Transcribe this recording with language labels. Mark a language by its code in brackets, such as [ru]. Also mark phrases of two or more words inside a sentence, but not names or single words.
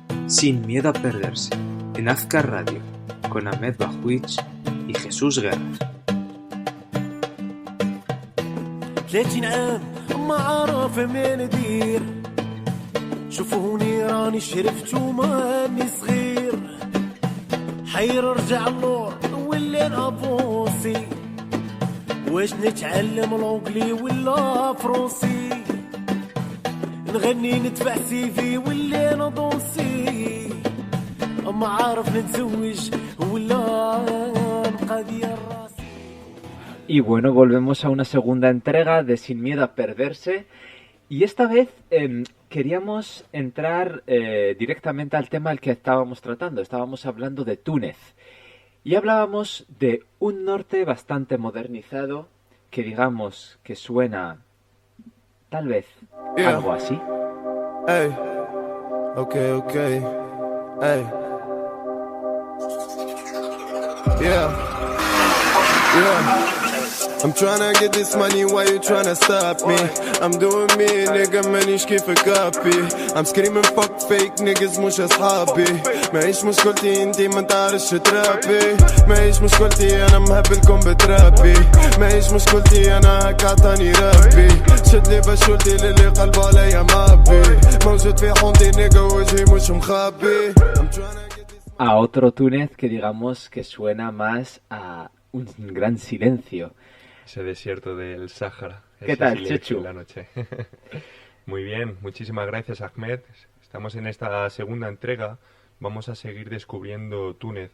[es] Sin miedo a perderse, en Azcar Radio, con Ahmed Bajwich y Jesús Guerra. [ar] 30 عام ما عارف ما ندير شوفوني راني شرفت وماني صغير حير رجع اللور ولا نافونسي واش نتعلم لونجلي ولا فرونسي نغني ندفع سيفي ولا ندونسي ما عارف نتزوج ولا نبقى ديال راسي. [es] Y bueno, volvemos a una segunda entrega de Sin Miedo a Perderse. Y esta vez queríamos entrar directamente al tema al que estábamos tratando. Estábamos hablando de Túnez. Y hablábamos de un norte bastante modernizado, que digamos que suena tal vez algo así. [en] Hey, okay. Hey. Yeah. I'm tryna get this money, why you tryna stop me? I'm doing me, nigga, [ar] مانيش كيفك كابي. [en] I'm screaming fuck fake niggas [ar] مش أصحابي. ماهيش مشكلتي انتي ما تعرفش ترابي. ماهيش مشكلتي أنا مهبلكم بترابي. ماهيش مشكلتي أنا هكا عطاني ربي. شدلي بشولتي للي قلبه عليا مابي. موجود في حومتي nigga وجهي مش مخبي. [es] A otro Túnez que digamos que suena más a un gran silencio. Ese desierto del Sáhara. ¿Qué tal, Chechu? En la noche. Muy bien, muchísimas gracias, Ahmed. Estamos en esta segunda entrega. Vamos a seguir descubriendo Túnez.